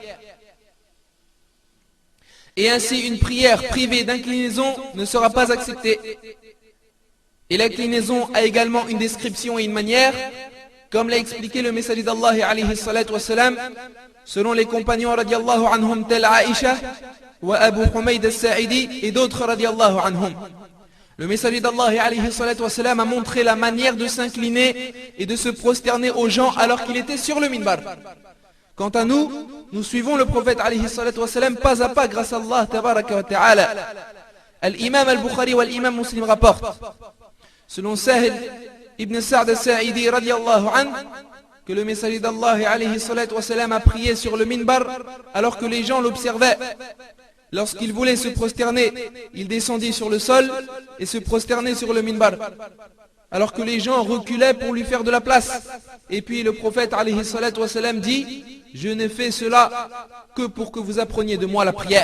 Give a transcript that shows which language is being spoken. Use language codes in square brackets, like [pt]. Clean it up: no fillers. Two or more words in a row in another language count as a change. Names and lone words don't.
[fr] Et ainsi une prière privée d'inclinaison ne sera pas acceptée. Et l'inclinaison a également une description et une manière, comme l'a expliqué le messager d'Allah [ar] عليه الصلاة والسلام, [fr] selon les compagnons [ar] رضي الله عنهم [fr] tel Aïcha wa Abu Humayd al-Sa'idi et d'autres [ar] رضي الله عنهم. [fr] Le messager d'Allah [ar] عليه الصلاة والسلام [fr] a montré la manière de s'incliner et de se prosterner aux gens alors qu'il était sur le minbar. Quant à nous, nous suivons le prophète [ar] عليه الصلاة والسلام [fr] pas à pas grâce à Allah [ar] تبارك وتعالى. [fr] Al-Imam al-Bukhari wa l'imam Muslim rapporte, selon Sahel ibn Sa'd al-Sa'idi [ar] رضي الله عنه, [fr] que le messager d'Allah [ar] عليه الصلاة والسلام [fr] a prié sur le minbar alors que les gens l'observaient. Lorsqu'il voulait se prosterner, il descendit sur le sol et se prosternait sur le minbar, alors que les gens reculaient pour lui faire de la place. Et puis le prophète [ar] عليه الصلاة والسلام [fr] dit, je n'ai fait cela que pour que vous appreniez de moi la prière.